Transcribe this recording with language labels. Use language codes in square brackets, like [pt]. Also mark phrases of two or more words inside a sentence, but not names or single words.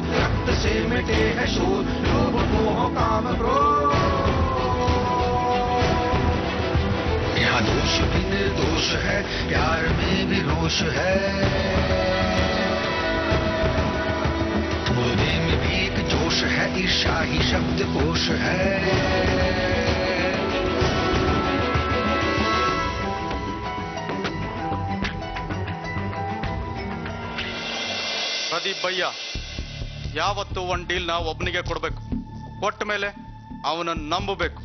[hi] रक्त से मिटे है शोध, लोभ मोह काम क्रोध। यहाँ दोष भी निर्दोष है, प्यार में भी रोष है। मुर्दे में भी एक जोश है, ईर्ष्या ही शब्द कोश है। [kn] ಪ್ರದೀಪ್ ಭಯ್ಯ, ಯಾವತ್ತು ಒಂದು ಡೀಲ್ನ ಒಬ್ಬನಿಗೆ ಕೊಡಬೇಕು, ಕೊಟ್ಟ ಮೇಲೆ ಅವನನ್ನು ನಂಬಬೇಕು.